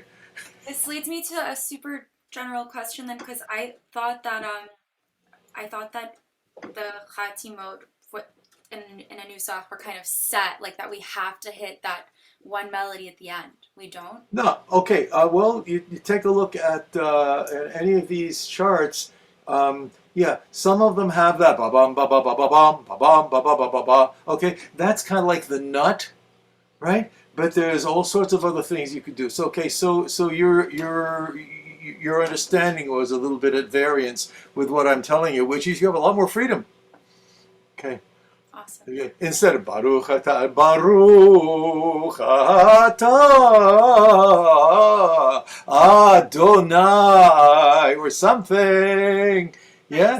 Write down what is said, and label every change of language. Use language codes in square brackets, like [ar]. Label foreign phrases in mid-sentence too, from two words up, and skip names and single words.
[en] this leads me to a super general question then, because I thought that the Chatimot in a Nusach were kind of set, like that we have to hit that one melody at the end. We don't? No, okay. Well, you take a look at any of these charts. Yeah, some of them have that ba bum ba ba ba ba bum ba bum ba ba ba ba ba. Okay, that's kind of like the nut, right? But there's all sorts of other things you could do. So okay, so your understanding was a little bit at variance with what I'm telling you, which is you have a lot more freedom. Okay. Awesome. Okay. Instead of [he] ברוך אתה אדני [en] or something. Yeah?